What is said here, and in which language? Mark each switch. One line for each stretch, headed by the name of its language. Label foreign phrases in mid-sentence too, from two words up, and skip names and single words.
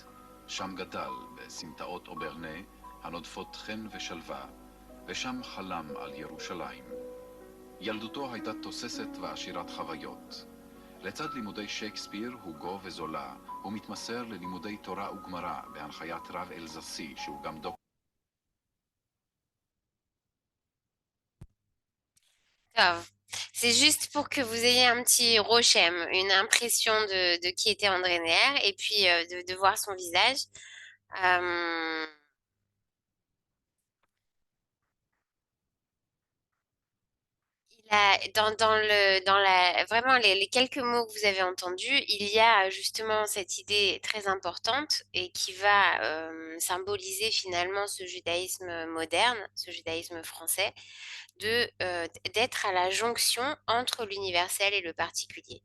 Hebrew: שם גדל בסמטאות אוברנה, הנודפות חן ושלווה, ושם חלם על ירושלים. ילדותו הייתה תוססת ועשירת חוויות. לצד לימודי שייקספיר, הוגו וזולה, הוא מתמסר ללימודי תורה וגמרא בהנחיית רב אלזסי, שהוא גם דוקטור.
French: Grave. C'est juste pour que vous ayez un petit rochem, une impression de qui était André Neher, et puis de voir son visage. Euh, vraiment les quelques mots que vous avez entendus, il y a justement cette idée très importante et qui va symboliser finalement ce judaïsme moderne, ce judaïsme français, d'être à la jonction entre l'universel et le particulier.